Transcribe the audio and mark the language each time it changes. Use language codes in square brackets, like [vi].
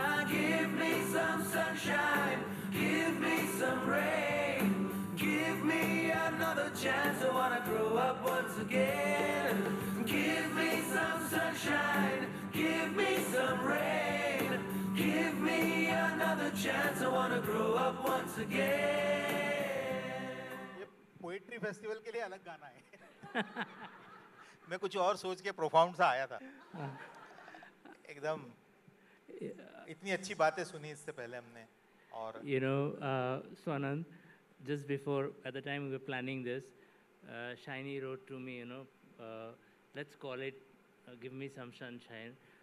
[en] Give me some sunshine, give me some rain, give me another chance. I wanna grow up once again. Give me some sunshine, give me some rain, give me another chance. I wanna grow up once again. [hi] ये poetry festival के लिए अलग गाना है। मैं कुछ और सोच के प्रोफाउंड सा आया था। एकदम इतनी अच्छी बातें सुनी इससे पहले हमने। और [en] Swanand, just before, at the time we were planning this, Shiny wrote to me, let's call it Give Me Some Sunshine.